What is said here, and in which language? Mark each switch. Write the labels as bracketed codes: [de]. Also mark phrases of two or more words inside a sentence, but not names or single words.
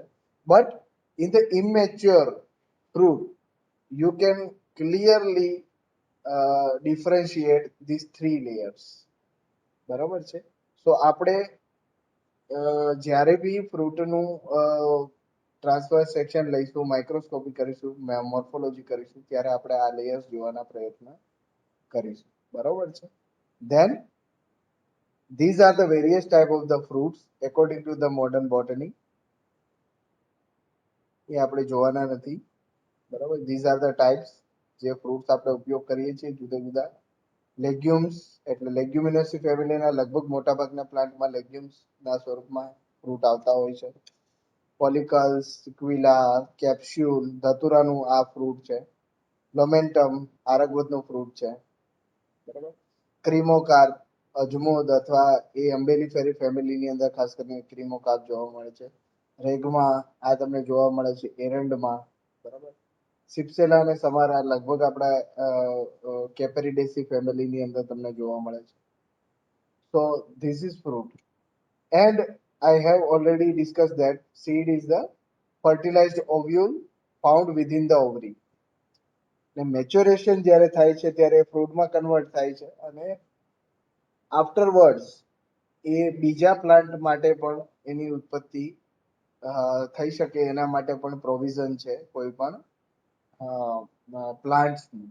[en] but in the immature fruit you can clearly differentiate this 3 layers, [gu] બરાબર છે. સો આપણે જ્યારે બી ફ્રૂટનું [en] transfer section [gu] લઈશું, માઇક્રોસ્કોપી કરીશું, મોર્ફોલોજી કરીશું, ત્યારે આપણે આ લેયર્સ જોવાના પ્રયત્ન કરીશું, બરોબર છે. [en] ધેન these are the various type of the fruits according to the modern botany. [gu] એ આપણે જોવાના નથી, બરાબર. [en] these are the types [gu] જે ફ્રૂટ્સ આપણે ઉપયોગ કરીએ છીએ જુદા જુદા. લેગ્યુમ્સ એટલે લેગ્યુમિનસી ફેમિલીના લગભગ મોટાભાગના પ્લાન્ટમાં લેગ્યુમ્સના સ્વરૂપમાં ફ્રૂટ આવતા હોય છે. પોલિકલ્સ, સિક્વિલા, કેપ્સ્યુલ, ધતુરાનું આ ફ્રૂટ છે. લોમેન્ટમ આરગવતનું ફ્રૂટ છે, બરાબર. ક્રીમોકાર્પ અજમોદ અથવા એ અંબેલીફેરી ફેમિલીની અંદર ખાસ કરીને ક્રીમોકાર્પ જોવા મળે છે. રેગમાં આ તમને જોવા મળે છે એરંડમાં, બરાબર. સિપ્સેલા અને સમારા લગભગ આપણા કેપેરિડેસી ફેમિલીની અંદર તમને જોવા મળે છે. [en] so this is fruit. એન્ડ I have already discussed that seed is the fertilized ovule found within the ovary. [gu] મેચ્યોરેશન જ્યારે થાય છે ત્યારે ફ્રૂટમાં કન્વર્ટ થાય છે અને આફ્ટરવર્ડ્સ એ બીજા પ્લાન્ટ માટે પણ એની ઉત્પત્તિ થઈ શકે, એના માટે પણ પ્રોવિઝન છે કોઈ પણ પ્લાન્ટ્સની.